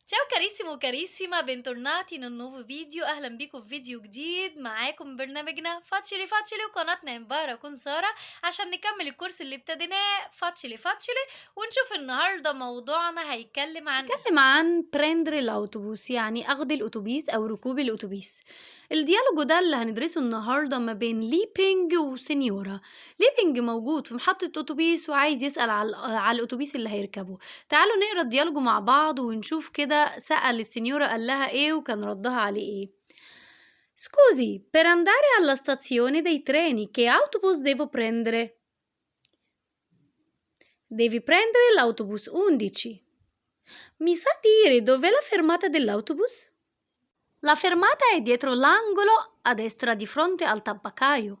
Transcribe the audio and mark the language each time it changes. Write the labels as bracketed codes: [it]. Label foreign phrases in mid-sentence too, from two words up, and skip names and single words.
[it] Ciao carissimo, carissima, bentornati in un nuovo video. [ar] أهلا بيكم في فيديو جديد. معاكم برنامجنا فاتشلي فاتشلي وقناتنا مبارك سارة عشان نكمل الكورس اللي ابتديناه فاتشلي فاتشلي. ونشوف النهارده موضوعنا هيتكلم عن ايه. نتكلم عن prendere الأوتوبوس، يعني أخذ الأتوبيس أو ركوب الأتوبيس. الديالوج ده اللي هندرسه النهاردة ما بين ليبينج وسينيورا. ليبينج موجود في محطة أتوبيس وعايز يسأل على الأتوبيس اللي هيركبه. تعالوا نقرا الديالوج مع بعض ونشوف كده سأل السينيورا قال لها إيه وكان ردها عليه إيه. [it] Scusi, per andare alla stazione dei treni, che autobus devo prendere? Devi prendere l'autobus 11. Mi sa dire dov'è la fermata dell'autobus? La fermata è dietro l'angolo a destra di fronte al tabaccaio.